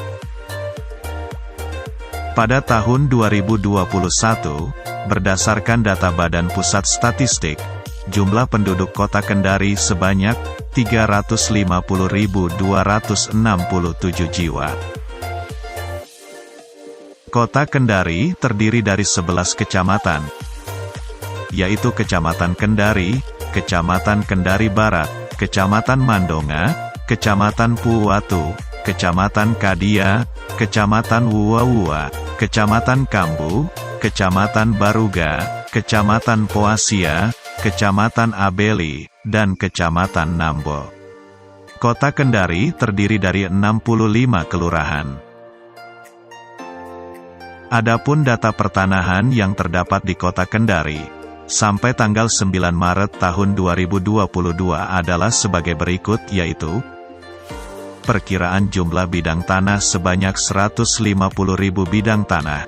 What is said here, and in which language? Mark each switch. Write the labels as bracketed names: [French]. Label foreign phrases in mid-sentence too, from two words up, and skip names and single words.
[Indonesian] Pada tahun 2021, berdasarkan data Badan Pusat Statistik, jumlah penduduk Kota Kendari sebanyak 350.267 jiwa. Kota Kendari terdiri dari 11 kecamatan, yaitu Kecamatan Kendari, Kecamatan Kendari Barat, Kecamatan Mandonga, Kecamatan Puwatu, Kecamatan Kadia, Kecamatan Wuawua, Kecamatan Kambu, Kecamatan Baruga, Kecamatan Poasia, Kecamatan Abeli, dan Kecamatan Nambo. Kota Kendari terdiri dari 65 kelurahan. Adapun data pertanahan yang terdapat di Kota Kendari, sampai tanggal 9 Maret tahun 2022 adalah sebagai berikut, yaitu perkiraan jumlah bidang tanah sebanyak 150.000 bidang tanah.